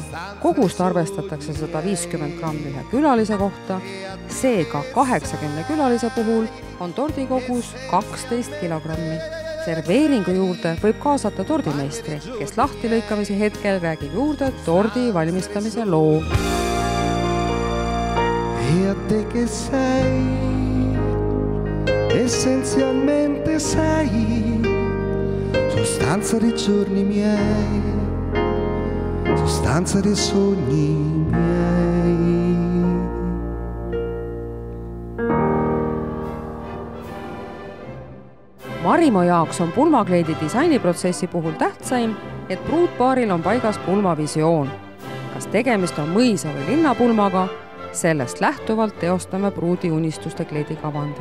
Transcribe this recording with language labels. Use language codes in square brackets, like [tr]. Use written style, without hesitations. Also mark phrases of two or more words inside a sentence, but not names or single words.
[et] Kogust arvestatakse 150 grammi ühe külalise kohta, seega 80 külalise puhul on tordikogus 12 kilogrammi. Serveeringu juurde võib kaasata tordimeistri, kes lahtilõikamise hetkel räägib juurde tordi valmistamise loo. [it] E a te che sei, essenzialmente sei sostanza dei giorni miei, sostanza dei sogni miei. [et] Marimo jaoks on pulmakleidi disainiprotsessi puhul tähtsaim, et pruutpaaril on paigas pulmavisioon. Kas tegemist on mõisa või linnapulmaga, sellest lähtuvalt teostame pruudi unistuste kleidikavandi.